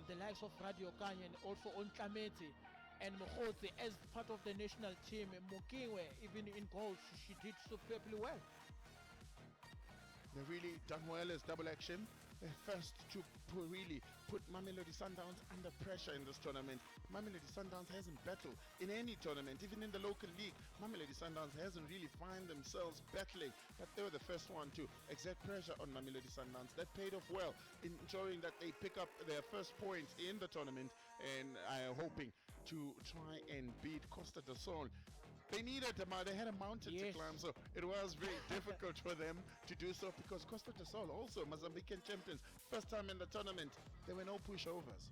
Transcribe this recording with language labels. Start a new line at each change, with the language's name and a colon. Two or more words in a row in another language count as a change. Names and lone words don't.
English: The likes of Radio Kanye and also Ontlameti and Mokhozi as part of the national team. Mokingwe, even in goals, she did superbly well. They really done well as double action. First to really put Mamelodi Sundowns under pressure in this tournament. Mamelodi Sundowns hasn't battled in any tournament, even in the local league. Mamelodi Sundowns hasn't really found themselves battling, but they were the first one to exert pressure on Mamelodi Sundowns. That paid off well, ensuring that they pick up their first points in the tournament, and hoping to try and beat Costa del Sol. They had a mountain to climb, so it was very difficult for them to do so, because Costa del Sol, also Mozambican champions, first time in the tournament, there were no pushovers.